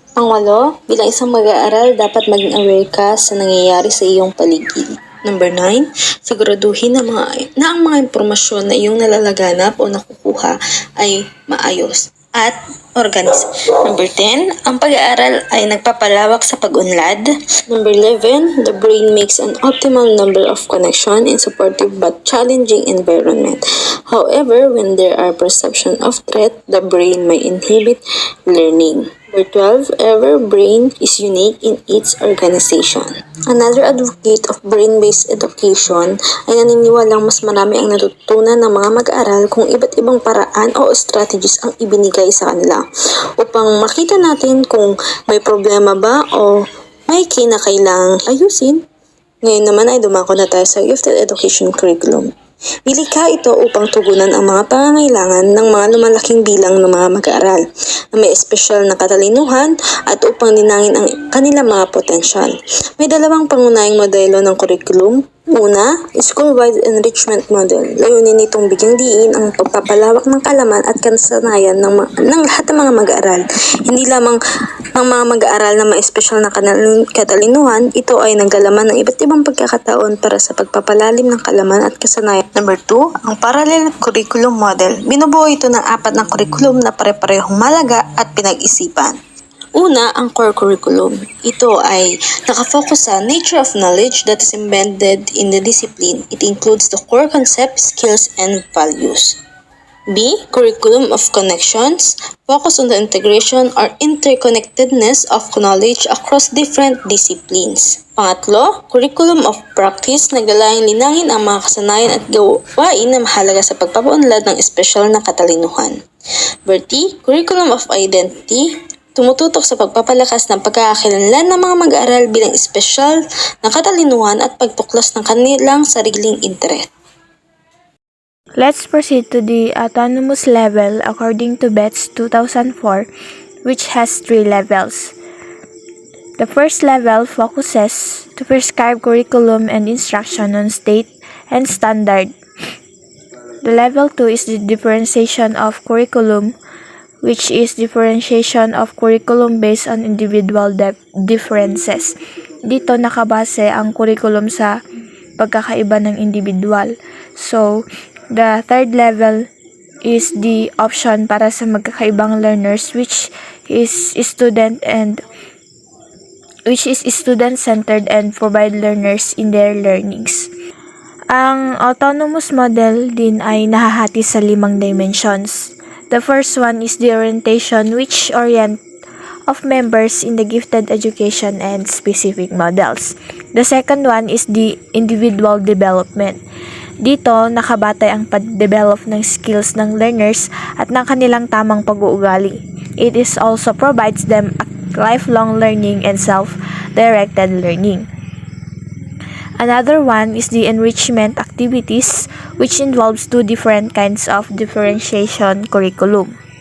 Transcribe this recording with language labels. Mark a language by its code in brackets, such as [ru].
[tl] Pang-walo, bilang isang mag-aaral, dapat maging aware ka sa nangyayari sa iyong paligid. Number 9, siguraduhin na ang mga impormasyon na iyong nalalaganap o nakukuha ay maayos at organize. Number 10, ang pag-aaral ay nagpapalawak sa pag-unlad. [en] Number 11, the brain makes an optimal number of connection in supportive but challenging environment. However, when there are perception of threat, the brain may inhibit learning. Number 12, every brain is unique in its organization. Another advocate of brain-based education [tl] ay naniniwalang mas marami ang natutunan ng mga mag-aaral kung iba't ibang paraan o strategies ang ibinigay sa kanila upang makita natin kung may problema ba o may kinakailangang ayusin. Ngayon naman ay dumako na tayo sa gifted education curriculum. Nilikha ito upang tugunan ang mga pangangailangan ng mga lumalaking bilang ng mga mag-aaral na may espesyal na katalinuhan at upang dinangin ang kanilang mga potensyal. May dalawang pangunahing modelo ng curriculum. Una, school-wide enrichment model. Layunin nitong bigyang diin ang pagpapalawak ng kaalaman at kasanayan ng lahat ng mga mag-aaral. Hindi lamang ang mga mag-aaral na may espesyal na katalinuhan, ito ay naggalaman ng iba't ibang pagkakataon para sa pagpapalalim ng kaalaman at kasanayan. Number 2, ang parallel curriculum model. Binubuo ito ng 4 na curriculum na pare-parehong malaga at pinag-isipan. Una, ang [en] core curriculum. [tl] Ito ay nakafocus sa [en] nature of knowledge that is embedded in the discipline. It includes the core concepts, skills, and values. B. Curriculum of connections. Focus on the integration or interconnectedness of knowledge across different disciplines. Pangatlo, curriculum of practice. [tl] Naglalayong linangin ang mga kasanayan at gawain na mahalaga sa pagpapaunlad ng espesyal na katalinuhan. T. [en] Curriculum of identity. [tl] Tumututok sa pagpapalakas ng pagkakakilanlan ng mga mag-aaral bilang espesyal na katalinuhan at pagtuklas ng kanilang sariling interes. [en] Let's proceed to the autonomous level according to BETS 2004, which has 3 levels. The first level focuses to prescribe curriculum and instruction on state and standard. The level 2 is the differentiation of curriculum, which is differentiation of curriculum based on individual differences. [tl] Dito nakabase ang curriculum sa pagkakaiba ng individual. [en] So, the third level is the option [tl] para sa magkakaibang [en] learners, which is student-centered and provide learners in their learnings. [tl] Ang autonomous model din ay nahahati sa 5 dimensions. [en] The first one is the orientation, which orient of members in the gifted education and specific models. The second one is the individual development. [tl] Dito, nakabatay ang pag-develop ng skills ng learners at ng kanilang tamang pag-uugali. [en] It is also provides them a lifelong learning and self-directed learning. Another one is the enrichment activities, which involves 2 different kinds of differentiation curriculum.